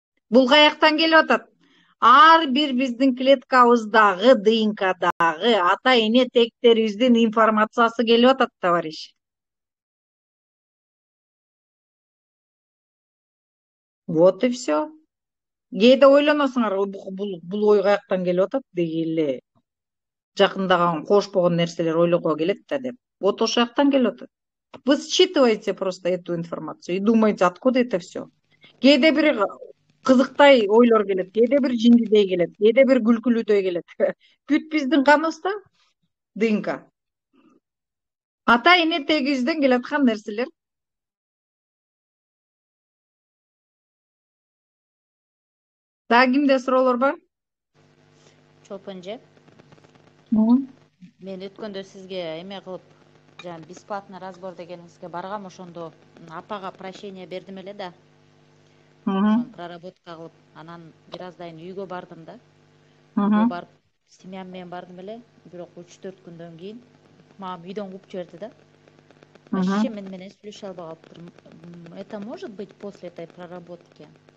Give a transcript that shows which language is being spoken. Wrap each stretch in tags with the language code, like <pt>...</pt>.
<ky>Бул каяктан келип атат? Ар бир биздин клеткабыздагы, ДНКдагы ата эне тектерибиздин информациясы келип атат, товарищ.</ky> <ru>Вот и все.</ru> <ky>Кээде ойлоносуңар, бул ой каяктан келип атат деги эле. Жакындаган кош болгон нерселер ойлого келет да деп. Вот ошол жактан келип атат.</ky> <ru>Вы считываете просто эту информацию и думаете, откуда это все.</ru> <ky>Кээде бир кызыктай ойлор келет, кээде бир жиндидей келет, кээде бир күлкүлүүдөй келет. Бүт биздин каныбызда ДНК. Ата эне тегибизден келаткан нерселер. Дагы кимде суроолор бар? Чолпон эже, Мгм. мен өткөндө сизге эме кылып, жана</ky> <ru>бесплатный разбор</ru> <ky>дегениңизге баргам, ошондо апага прощение бердим эле да. Мгм. Ошону проработка кылып, анан бир аздан кийин үйгө бардым да. Үйгө Мгм. барып, семьям менен бардым эле. Бирок 3-4 күндөн кийин мага үйдөн кууп жиберди да.</ky> <ru>Вообще Мгм.</ru> <ky>мен менен сүйлөшө албай калыптыр.</ky> <ru>Это может быть после этой проработки?</ru>